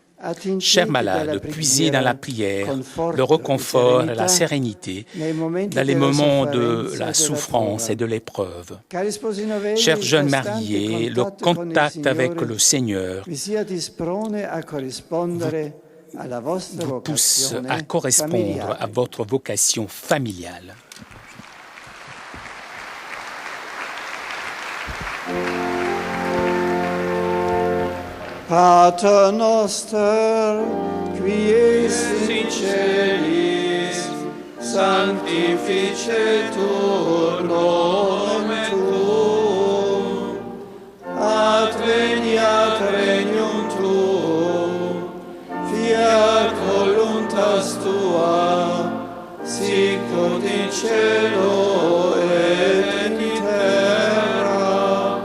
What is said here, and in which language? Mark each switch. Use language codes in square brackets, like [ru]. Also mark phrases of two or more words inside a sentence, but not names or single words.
[fr] Chers malades, puisez dans la prière le réconfort et la sérénité dans les moments de la souffrance et de l'épreuve. Chers jeunes mariés, le contact avec le Seigneur vous pousse à correspondre à votre vocation familiale. [la] Pater noster, qui es in celis, sanctificetur nomen tuum, adveniat regnum tuum, fiat voluntas tua, sicut in cielo et in terra.